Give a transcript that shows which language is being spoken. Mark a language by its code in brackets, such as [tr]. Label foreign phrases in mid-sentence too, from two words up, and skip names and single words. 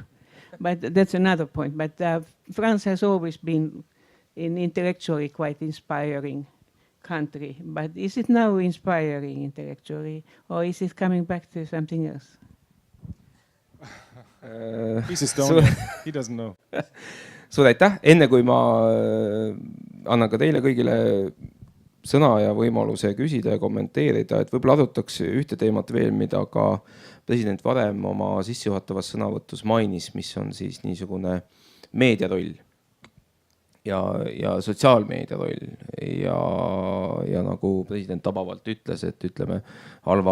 [en] But that's another point. But France has always been an intellectually quite inspiring country. But is it now inspiring intellectually, or is it coming back to something else? He's Estonian, he doesn't know. [et] Suur aitäh, enne kui ma annan ka teile kõigile sõna ja võimaluse küsida ja kommenteerida, et võib-olla adutaks ühte teemat veel, mida ka president varem oma sissejuhatavas sõnavõtus mainis, mis on siis niisugune meediaroll ja sotsiaalmeedia roll ja nagu president tabavalt ütles, et ütleme halva